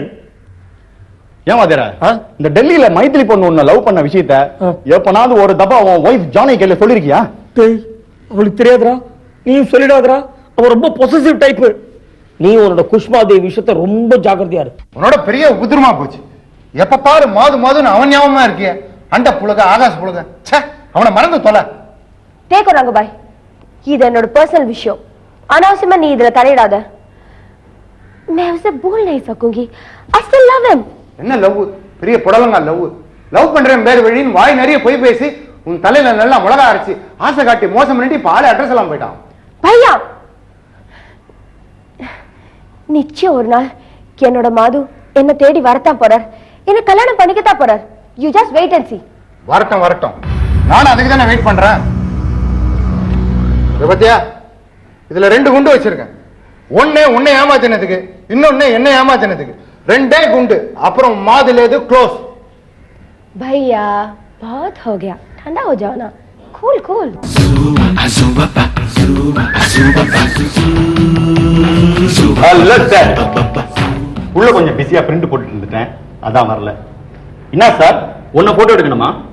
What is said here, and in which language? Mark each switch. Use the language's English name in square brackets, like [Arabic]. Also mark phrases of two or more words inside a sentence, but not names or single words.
[Tamil] ஏன் வாத்தியாரே, இந்த டெல்லியில மைத்திலி பொண்ணு உன்னை லவ் பண்ண விஷயத்த எப்பனாவது ஒரு தப்பா உன் ஒய்ஃப் ஜானகி கையில சொல்லிருக்கியா? அவளுக்கு தெரியாதுரா, நீயும் சொல்லிடாதரா. அவ ரொம்ப [English] possessive type. [Tamil] நீ உன்னோட குஷ்மா தேவி விஷயத்த ரொம்ப ஜாக்கிரதையா இரு. உன்னோட பெரிய உதிரமா போச்சு. எப்ப பாரு மாதுன்னு அவன் ஞாபகமா இருக்கிய. அண்ட புலக ஆகாச புலக, அவனை மறந்து தொலை. [Hindi] देखो रंगबाई, [Tamil] இது என்னோட पर्सनल விஷயம். अनावश्यमा நீ இதுல தலையிடாத. [Hindi] मैं उसे भूल नहीं सकूंगी. [English] I still love him. [Tamil] என்ன லவ்? பெரிய புடலங்கா லவ். லவ் பண்றேன் பேர் வழின்னு வாய் நிறைய போய் பேசி உன் தலையில நல்லா மிளகா அரைச்சு ஆசை காட்டி மோசம் பண்ணிட்டு இப்ப ஆளு அட்ரஸ் எல்லாம் போயிட்டான். भैया, நிச்சயம் ஒரு நாள் என்னோட மாது என்ன தேடி வரத்தான் போறார், என்ன கல்யாணம் பண்ணிக்கத்தான் போறார். [English] You just wait and see. [Tamil] வரட்டும். நானும் அதுக்கு தானே வெயிட் பண்றேன். பத்தியா, இதுல 2 குண்டு வச்சிருக்கேன். ஒண்ணு உன்னை ஏமாத்தினதுக்கு, இன்னொன்னு என்ன ஏமாத்தினதுக்கு. 2 குண்டு. அப்புறம் மாதுலேது க்ளோஸ். [Hindi] भैया बहुत हो गया, ठंडा हो जाओ ना. [English] cool cool. [Tamil] உள்ள கொஞ்சம் பிஸியா பிரிண்ட் போட்டுட்டு இருந்துட்டேன், அதான் வரல. என்ன சார், உன்னை போட்டோ எடுக்கணுமா?